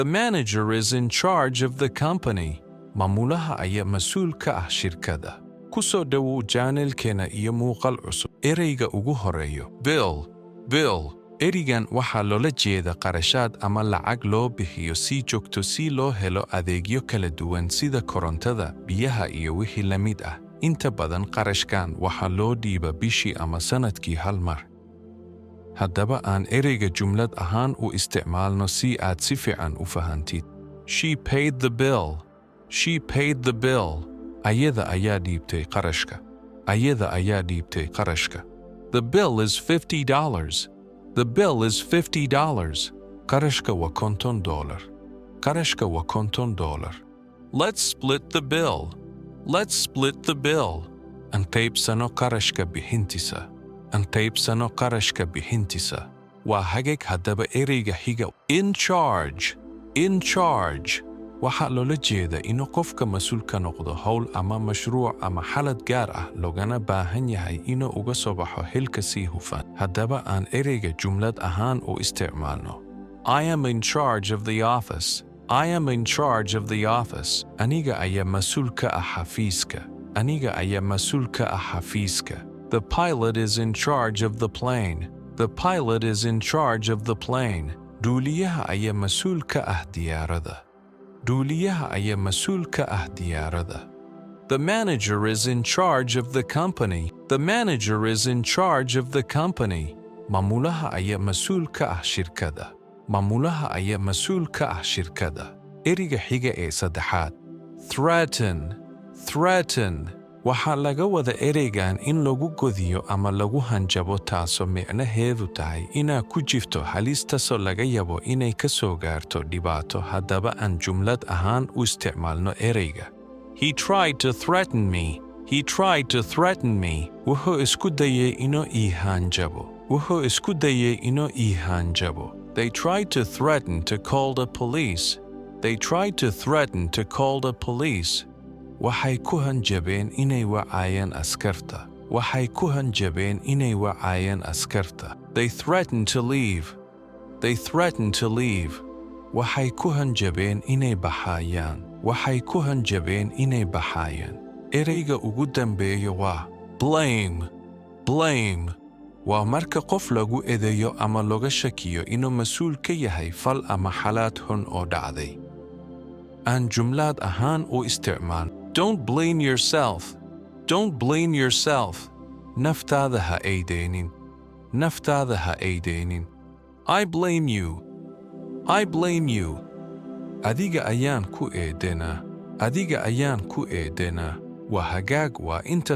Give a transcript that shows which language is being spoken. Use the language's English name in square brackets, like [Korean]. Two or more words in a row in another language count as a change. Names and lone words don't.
[English] The manager is in charge of the company. [Somali] Maamulaha ayaa mas'uul ka ah shirkadda. Ku soo dhawow channel-keena iyo muuqaal cusub. Ereyga ugu horeeyo bill. Ereygan waxaa loola jeeda qarashaad ama lacag loo bixiyo si joogto si loo helo adeegyo kala duwan sida korontada, biyaha iyo wixii la mid ah. Inta badan qarashkan waxaa loo dhiibaa bishii ama sanadkii hal mar. Haddaba aan ereyga jumlad ahaan u isticmaalno si aad si fiican u fahantid. [English] She paid the bill. She paid the bill. [Somali] Ayada ayaa dhiibtay qarashka. Ayada ayaa dhiibtay qarashka. [English] The bill is $50. The bill is $50. [Somali] Qarashka waa $50. Qarashka waa $50. [English] Let's split the bill. Let's split the bill. [Somali] Aan qaybsano qarashka bixintiisa. Aan qaybsano qarashka bixintiisa. Waa hagaag haddaba ereyga xiga. [English] In charge. In charge. [Somali] Waxaa loola jeeda inuu qofka mas'uul ka noqdo hawl ama mashruuc ama xaalad gaar ah loogana baahan yahay inuu uga soo baxo xilka si hufan. Haddaba aan ereyga jumlad ahaan u isticmaalno. [English] I am in charge of the office. I am in charge of the office. [Somali] Aniga ayaa mas'uul ka ah xafiiska. Aniga ayaa mas'uul ka ah xafiiska. [English] The pilot is in charge of the plane. The pilot is in charge of the plane. [Somali] Duuliyaha ayaa mas'uul ka ah diyaaradda. Duuliyaha ayaa mas'uul ka ah diyaaradda. [English] The manager is in charge of the company. The manager is in charge of the company. [Somali] Maamulaha ayaa mas'uul ka ah shirkadda. Maamulaha ayaa mas'uul ka ah shirkadda. Ereyga xiga ee saddexaad. [English] Threaten. Threaten. [Somali] Waxaa laga wada ereygan in lagu godiyo ama lagu hanjabo taasoo micnaheedu tahay inaad ku jirto halis taasoo laga yabo inay ka soo gaarto dhibaato. Haddaba aan jumlad ahaan u isticmaalno ereyga. [English] He tried to threaten me. He tried to threaten me. [Somali] Wuxuu isku dayay inuu ii hanjabo. Wuxuu isku dayay inuu ii hanjabo. [English] They tried to threaten to call the police. They tried to threaten to call the police. [Somali] Waxay ku hanjabeen inay wacayaan askarta. Waxay ku hanjabeen inay wacayaan askarta. [English] They threatened to leave. They threatened to leave. [Somali] Waxay ku hanjabeen inay baxayaan. Waxay ku hanjabeen inay baxayaan. Ereyga ugu dambeeya waa blame. Blame. Waa marka qof lagu eedeeyo ama looga shakiyo inuu mas'uul ka yahay fal ama xaalad xun oo dhacday. Aan jumlad ahaan u isticmaal. [English] Don't blame yourself. Don't blame yourself. [Somali] Naftaada ha eedeynin. Naftaada ha eedeynin. [English] I blame you. I blame you. [Somali] Adiga ayaan ku eedenaa. Adiga ayaan ku eedenaa. Waa hagaag waa inta